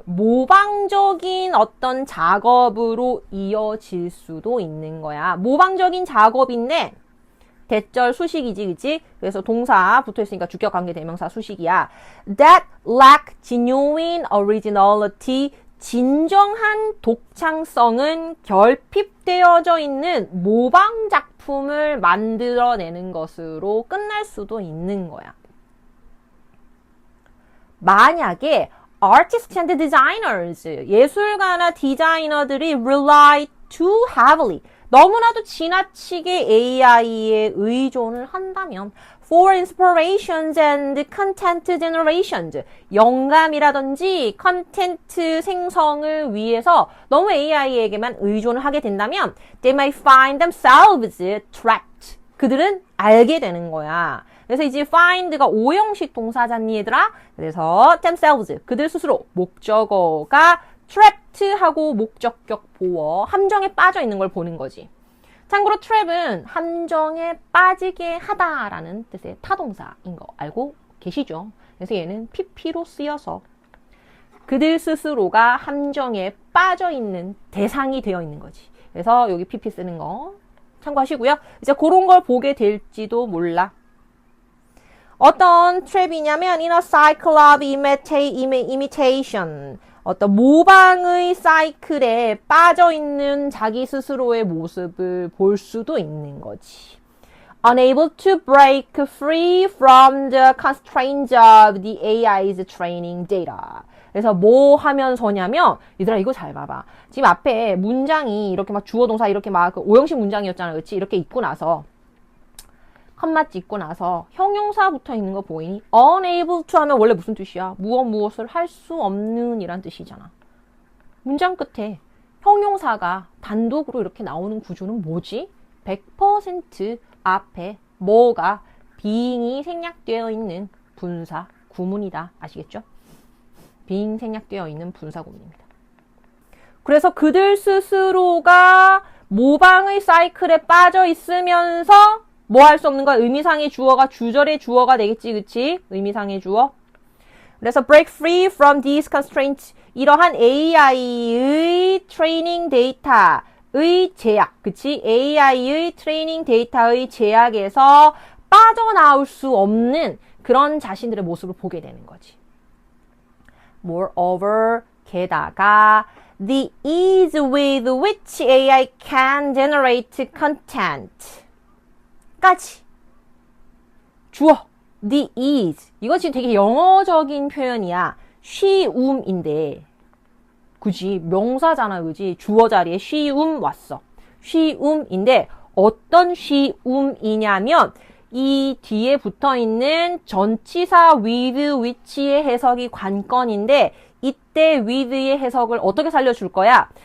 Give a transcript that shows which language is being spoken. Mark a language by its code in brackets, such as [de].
[ko] 모방적인 어떤 작업으로 이어질 수도 있는 거야. 모방적인 작업인데 대절 수식이지, 그치? 그래서 동사 붙어있으니까 주격관계 대명사 수식이야. [en] That lack genuine originality. [ko] 진정한 독창성은 결핍되어져 있는 모방 작품을 만들어내는 것으로 끝날 수도 있는 거야. 만약에 [en] artists and designers, [ko] 예술가나 디자이너들이 [en] rely too heavily, [ko] 너무나도 지나치게 AI에 의존을 한다면 [en] for inspirations and content generations, [ko] 영감이라든지 컨텐츠 생성을 위해서 너무 AI에게만 의존을 하게 된다면 [en] they may find themselves trapped. [ko] 그들은 알게 되는 거야. 그래서 이제 find가 오형식 동사잖니 얘들아. 그래서 themselves, 그들 스스로, 목적어가 trapped 하고 목적격 보어, 함정에 빠져 있는 걸 보는 거지. 참고로 trap은 함정에 빠지게 하다라는 뜻의 타동사인 거 알고 계시죠? 그래서 얘는 PP로 쓰여서 그들 스스로가 함정에 빠져 있는 대상이 되어 있는 거지. 그래서 여기 PP 쓰는 거 참고하시고요. 이제 그런 걸 보게 될지도 몰라. 어떤 트랩이냐면 [en] in a cycle of imitation, [ko] 어떤 모방의 사이클에 빠져있는 자기 스스로의 모습을 볼 수도 있는 거지. [en] Unable to break free from the constraints of the AI's training data. [ko] 그래서 뭐 하면서냐면, 얘들아 이거 잘 봐봐. 지금 앞에 문장이 이렇게 막 주어 동사 이렇게 막 그 오형식 문장이었잖아. 그렇지? 이렇게 있고 나서 컴마 찍고 나서 형용사 붙어 있는 거 보이니? unable to 하면 원래 무슨 뜻이야? 무엇을 할 수 없는 이란 뜻이잖아. 문장 끝에 형용사가 단독으로 이렇게 나오는 구조는 뭐지? 100% 앞에 뭐가 being이 생략되어 있는 분사 구문이다. 아시겠죠? being 생략되어 있는 분사 구문입니다. 그래서 그들 스스로가 모방의 사이클에 빠져 있으면서 뭐 할 수 없는 거야? 의미상의 주어가 주절의 주어가 되겠지, 그치? 의미상의 주어. 그래서 [en] break free from these constraints. [ko] 이러한 AI의 트레이닝 데이터의 제약, 그치? AI의 트레이닝 데이터의 제약에서 빠져나올 수 없는 그런 자신들의 모습을 보게 되는 거지. [en] Moreover, [ko] 게다가 [en] the ease with which AI can generate content. [ko] 까지 주어 the ease, 이거 지금 되게 영어적인 표현이야. 쉬움인데 그지 명사잖아. 그지 주어 자리에 쉬움 왔어. 쉬움인데 어떤 쉬움이냐면 이 뒤에 붙어있는 전치사 with which의 해석이 관건인데 이때 with의 해석을 어떻게 살려줄 거야?